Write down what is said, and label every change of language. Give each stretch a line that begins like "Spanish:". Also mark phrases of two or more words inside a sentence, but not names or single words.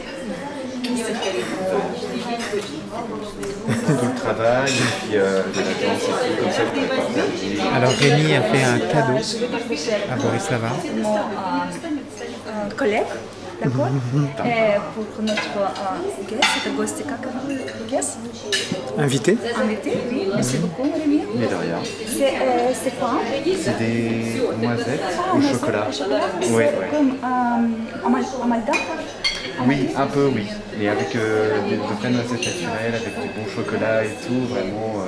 French: Le travail, et puis de la danse et tout, comme ça, vous pouvez partager. Alors Rémi a fait un cadeau à Borislava. Collègue, d'accord? Et pour notre guest, c'est
Russian: гости, как вы?
French: Guest? Invité. Invité, oui. Merci beaucoup, Rémi. Mais de rien. C'est quoi? C'est des noisettes au chocolat. Oui, oui. Comme amalgame? Oui, un peu, oui. Mais avec de vraies noisettes naturelles, avec du bon chocolat et tout, vraiment.